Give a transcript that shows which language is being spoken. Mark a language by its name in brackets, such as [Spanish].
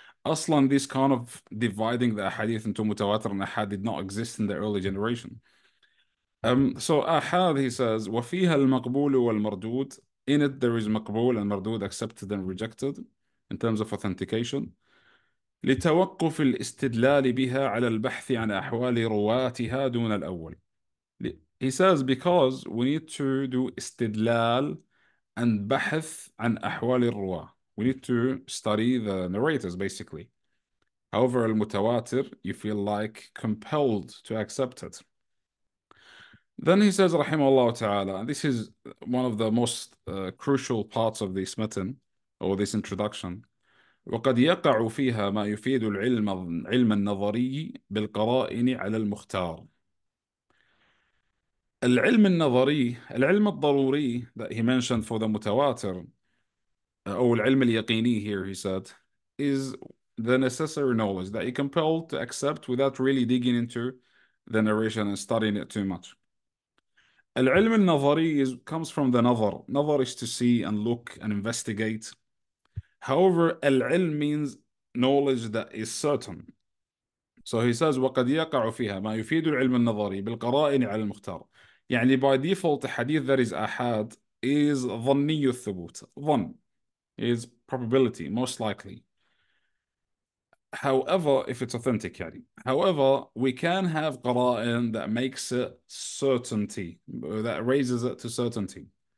[English] Aslan, this kind of dividing the hadith into mutawatir and ahad did not exist in the early generation. So ahad, he says, [Arabic] وَفِيهَا الْمَقْبُولُ وَالْمَرْدُودُ. [English] In it, there is maqbul and mardud, accepted and rejected, in terms of authentication. [Arabic] لتوقف الاستدلال بها على البحث عن أحوال رواتها دون الأول. [English] He says because we need to do استدلال and [Arabic] بحث عن أحوال الرواة. [English] We need to study the narrators, basically. However, المتواتر, you feel like compelled to accept it. Then he says, rahimahullah ta'ala, and this is one of the most crucial parts of this matan, or this introduction. [Arabic] وقد يقع فيها ما يفيد علم النظري بالقرائن على المختار. [English] العلم النظري, العلم الضروري that he mentioned for the متواتر, or العلم اليقيني here he said, is the necessary knowledge that he compelled to accept without really digging into the narration and studying it too much. العلم النظري comes from the nazar. Nazar is to see and look and investigate. However, al-ilm means knowledge that is certain. So he says [Arabic] وقد يقع فيها ما يفيد العلم النظري بالقرائن على المختار. [English] يعني by default a hadith that is ahad is [Arabic] ظني الثبوت. [English] ظن is probability, most likely. However, if it's authentic يعني. However, we can have قرائن that makes it certainty, that raises it to certainty.